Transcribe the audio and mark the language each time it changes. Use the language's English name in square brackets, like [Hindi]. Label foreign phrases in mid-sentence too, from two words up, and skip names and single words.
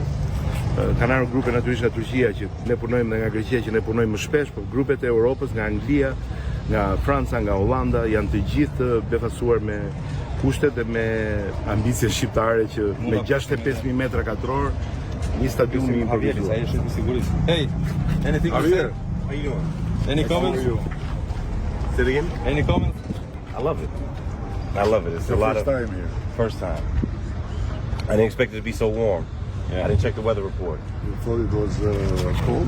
[Albanian] Kanë ardhur grupe natyrisht nga Turqia që ne punojmë dhe nga Greqia që ne punojmë më shpesh, por grupet e Europës nga Anglia, nga Franca, nga Hollanda janë të gjithë befasuar me kushtet dhe me ambicie shqiptare që me 65.000 metra katror një stadium i improvizuar. Ai është i sigurisë. [English] Hey, anything to say? Javier, How you doing? Any comments? Say it again? Any comments? I love it. I love it. It's a lot First of time here. first time. I didn't expect it to be so warm. Yeah. I didn't check the weather report. You thought it was cold?